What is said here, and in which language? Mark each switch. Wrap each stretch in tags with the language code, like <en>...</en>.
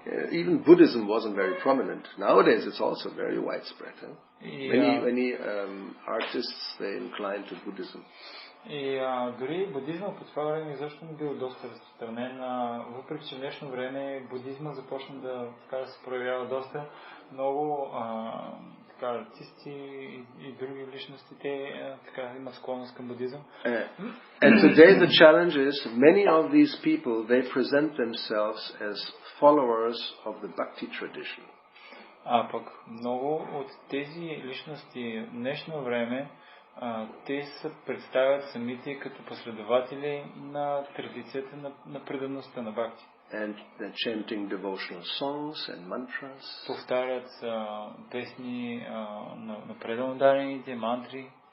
<en>Even Buddhism wasn't very prominent. Nowadays it's also very widespread. Many artists they incline to Buddhism.</en> <bg>И дори будизма по това време изобщо не бил доста разпространен. Въпреки че в днешно време будизма започна да се проявява доста много артисти и други личности, те имат склонност към будизъм.</bg> <en>And today the challenge is many of these people they present themselves as followers of the Bhakti tradition.</en> <bg>Пък много от тези личности в днешно време те се представят самите като последователи на традицията на предаността на Бхакти.</bg> <en>And they're chanting devotional songs and mantras.</en> <bg>Повтарят песни на преданно дадените мантри.</bg>